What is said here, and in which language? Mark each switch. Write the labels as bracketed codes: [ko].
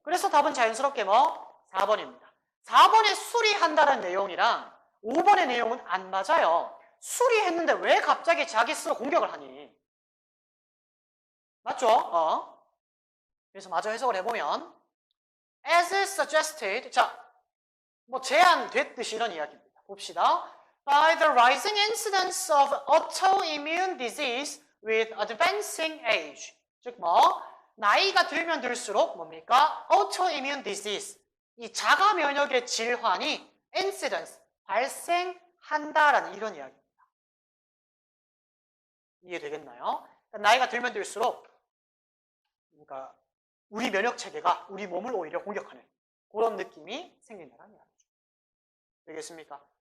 [ko] 그래서 답은 자연스럽게 뭐? 4번입니다. 4번에 수리한다는 내용이랑 5번의 내용은 안 맞아요. 수리했는데 왜 갑자기 자기 스스로 공격을 하니? 맞죠? 그래서 마저 해석을 해보면 [en] as suggested, [ko] 자, 뭐 제안됐듯이 이런 이야기입니다. 봅시다. [en] By the rising incidence of autoimmune disease with advancing age. [ko] 즉 뭐 나이가 들면 들수록 뭡니까? [en] autoimmune disease, [ko] 이 자가 면역의 질환이 incidence, 발생한다라는 이런 이야기입니다. 이해되겠나요? 그러니까 나이가 들면 들수록 그러니까 우리 면역 체계가 우리 몸을 오히려 공격하는 그런 느낌이 생긴다는 이야기죠. 되겠습니까?